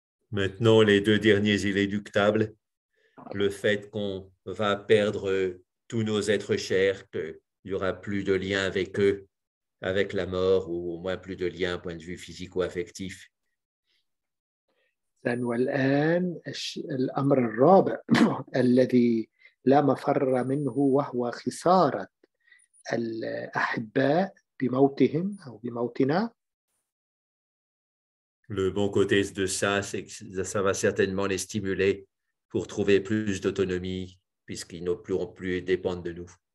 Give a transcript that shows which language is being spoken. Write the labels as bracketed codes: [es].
[fr] Maintenant, les deux derniers inéluctables, le fait qu'on va perdre tous nos êtres chers, qu'il n'y aura plus de lien avec eux, avec la mort, ou au moins plus de lien, point de vue physique ou affectif. [ar] والآن الأمر الرابع الذي لا مفر منه وهو خسارة الأحباء بموتهم أو بموتنا. [fr] Le bon côté de ça, c'est que ça va certainement les stimuler pour trouver plus d'autonomie, puisqu'ils n'auront plus dépendre de nous.